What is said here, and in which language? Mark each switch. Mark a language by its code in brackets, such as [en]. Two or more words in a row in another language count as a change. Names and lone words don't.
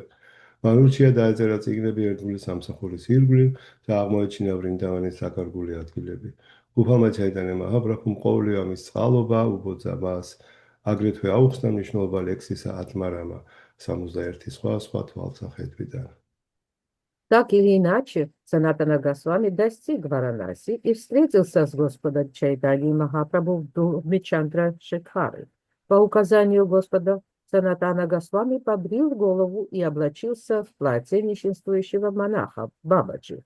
[ka] მან ურჩია დაეწერა წიგნები ერთგული სამსახურის ირგვლივ და აღმოეჩინა ვრინდავანის საკარგული ადგილები. უფალმა ჩაიტანია მაჰაპრაბჰუმ ყოველივე ამის წყალობა უბოძა მას, აგრეთვე აუხსნა მნიშვნელობა ლექსისა ატმარამა 61 სხვა თვალსაჩინოდან. [ru] Так или иначе, Санатана Госвами достиг Варанаси и встретился с Господом Чайтаньей Махапрабху в доме Чандра Шекхары. По указанию Господа, Санатана Госвами побрил голову и облачился в платье нищенствующего монаха Бабаджи.